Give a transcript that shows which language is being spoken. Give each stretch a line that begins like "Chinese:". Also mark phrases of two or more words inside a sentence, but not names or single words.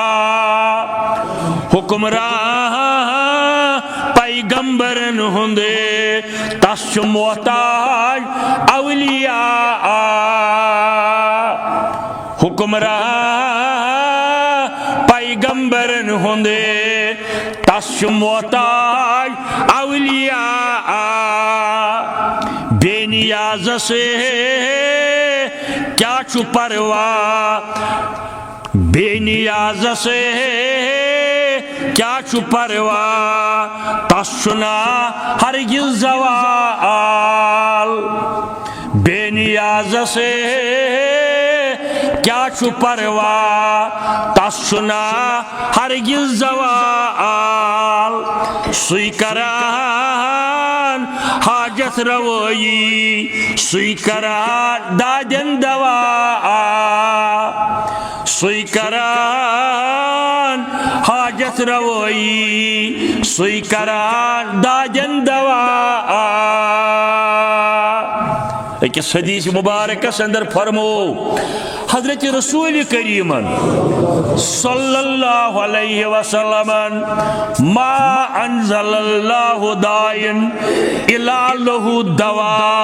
Kashmiri: حکمران پیغمبرن ہندے تس چھو محتاج اولیاء حکمران پیغمبرن ہندے تس چھو محتاج اولیاء بے نیاز سے کیا چھو پرواہ بے نیاز سے کیا چھو پرواہ تس چھنا ہرگز زوال بے نیاز سے کیا چھو پرواہ تس چھنا ہرگز زوال سوئی کران حاجت روئی سوئی کران دادن دوا سوئی کران حاجت روئی سوئی کران دادن دوا ایک حدیث مبارک اندر فرمو حضرت رسول کریم
Arabic: صلی اللہ علیہ وسلم ما انزل اللہ دائن الا لہ دوا